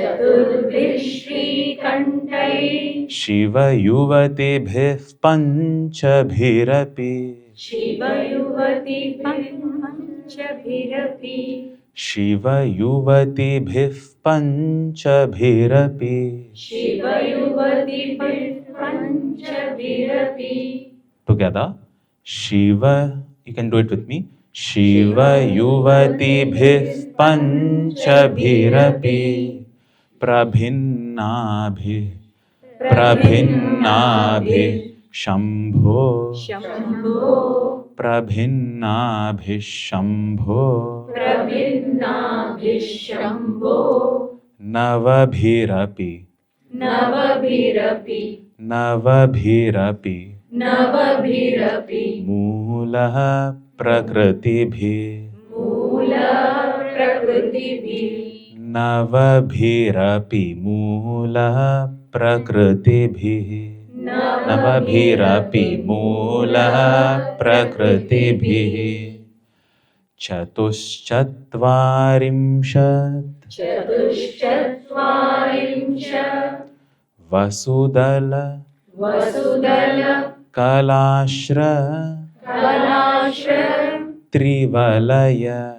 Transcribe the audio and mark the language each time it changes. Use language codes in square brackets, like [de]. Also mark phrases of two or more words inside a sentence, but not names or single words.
[sa] शिव युवतिभिः पञ्चभिरपि शिव युवतिभिः पञ्चभिरपि. [en] Together. Shiva, you can do it with me. [sa] शिव युवतिभिः पञ्चभिरपि प्रभिन्नाभिः शम्भोः प्रभिन्नाभिः शम्भोः नवभिरपि मूल प्रकृतिभिः नवभिरपि मूल प्रकृतिभिः चतुश्चत्वारिंशत् वसुदल कलाश्र त्रिवलय